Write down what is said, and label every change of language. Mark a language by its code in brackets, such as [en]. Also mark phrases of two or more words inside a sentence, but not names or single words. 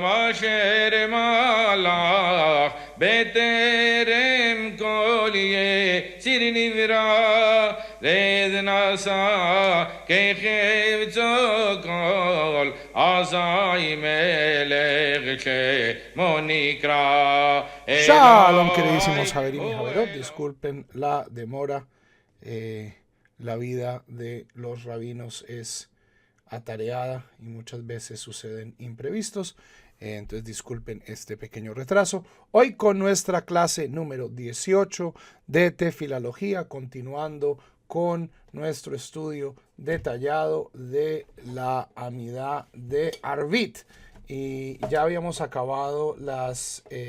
[he] אשר מלך בטרם כל יציר נברא רד נשא כחפצו כל אזי מלך שמו נקרא. [es] Shalom, queridísimos Javerim y Javerot, disculpen la demora, la vida de los rabinos es atareada y muchas veces suceden imprevistos, entonces disculpen este pequeño retraso. Hoy con nuestra clase número 18 de Tefilología, continuando con nuestro estudio detallado de la Amidá de Arvit, y ya habíamos acabado las